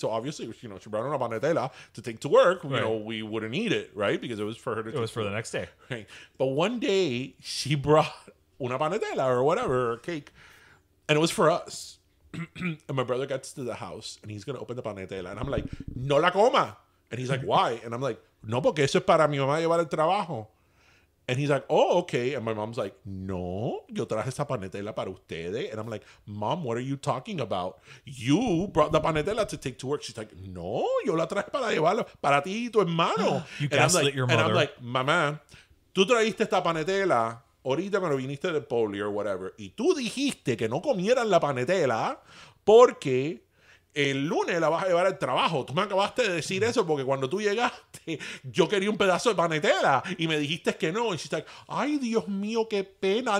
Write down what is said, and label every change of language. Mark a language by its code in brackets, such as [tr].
[en] So obviously, she brought [es] una panetela [en] to take to work. We wouldn't eat it, right? Because it was for her to It was for the next day. Right. But one day she brought [es] una panetela [en] or whatever, or cake, and it was for us. And my brother gets to the house and he's going to open the panetela. And I'm like, [es] no la coma. [en] And he's like, why? And I'm like, [es] no, porque eso es para mi mamá llevar el trabajo. [en] And he's like, oh, okay. And my mom's like, [es] no, yo traje esa panetela para ustedes. [en] And I'm like, Mom, what are you talking about? You brought the panetela to take to work. She's like, [es] no, yo la traje para llevarla para ti y tu hermano. [en] You And I'm gaslit like, your And I'm mother. like, [es] mamá, tú trajiste esta panetela ahorita cuando viniste del poli [en] or whatever. [es] Y tú dijiste que no comieran la panetela porque el lunes la vas a llevar al trabajo. Tú me acabaste de decir eso porque cuando tú llegaste, yo quería un pedazo de panetela y me dijiste que no. [en] And she's like, [es] ay, Dios mío, qué pena.